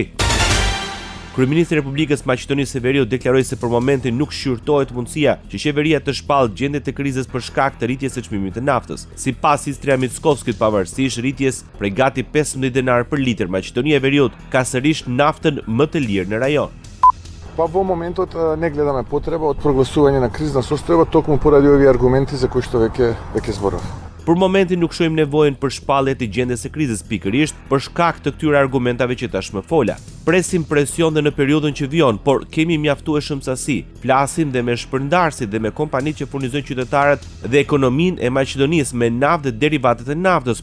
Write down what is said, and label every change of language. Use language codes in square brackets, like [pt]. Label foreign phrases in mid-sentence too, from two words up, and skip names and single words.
[sq] Kryeministri i Republikës Maqedonisë së Veriut deklaroi se për momentin nuk shqyrtohet mundësia që qeveria të shpallë gjendjen e krizës për shkak të rritjes së çmimit të naftës. Sipas Istria Mickovskit, pavarësisht rritjes prej gati $15 për litër, Maqedonia e Veriut ka sërish naftën më të lirë në rajon. [mk] Pa во моментот не гледаме потреба од прогласување на кризна состојба, токму поради овие аргументи за кои што веќе зборав. [sq] Për momentin nuk shohim nevojën për shpallje të gjendjes së krizës, pikërisht për shkak të këtyre argumentave që tashmë fola. Presim presion dhe në periudhën që vjen, por kemi mjaftueshëm sasi. Flasim dhe me shpërndarësit dhe me kompanitë që furnizojnë qytetarët dhe ekonominë e Maqedonisë me naftë dhe derivatet e naftës.